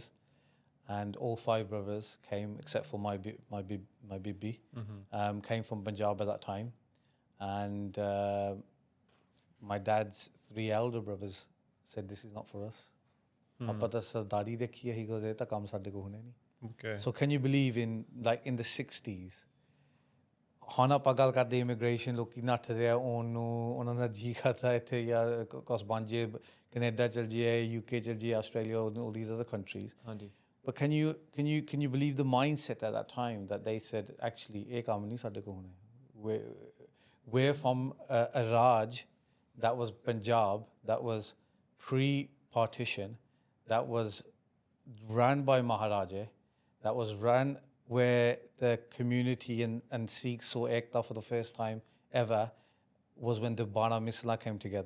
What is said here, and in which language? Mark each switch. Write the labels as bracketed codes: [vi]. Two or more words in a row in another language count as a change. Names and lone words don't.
[en] And all 5 brothers came, except for my Bibi, came from Punjab at that time. And my dad's 3 elder brothers said, this is not for us. He goes, Okay. so can you believe in the 60s? [pa] ਹੁਣ ਆਪਾਂ ਗੱਲ ਕਰਦੇ ਇਮੀਗ੍ਰੇਸ਼ਨ ਲੋਕੀ ਨੱਠਦੇ ਆ ਉਹਨਾਂ ਦਾ ਜੀ ਕਰਦਾ ਇੱਥੇ ਯਾਰ ਕੁਛ ਬਣ ਜੇ ਕੈਨੇਡਾ ਚਲ ਜਾਈਏ UK ਚਲ ਜਾਈਏ ਆਸਟ੍ਰੇਲੀਆ [en] all these other countries [pa] ਹਾਂਜੀ [en] but can you believe the mindset at that time that they said actually [pa] ਇਹ ਕੰਮ ਨਹੀਂ ਸਾਡੇ ਕੋਲ ਹੋਣਾ [en] we're from a Raj that was Punjab that was pre-partition that was run by Maharaja that was run where the community and Sikhs saw Ekta for the first time ever was when the Bana Misla came together.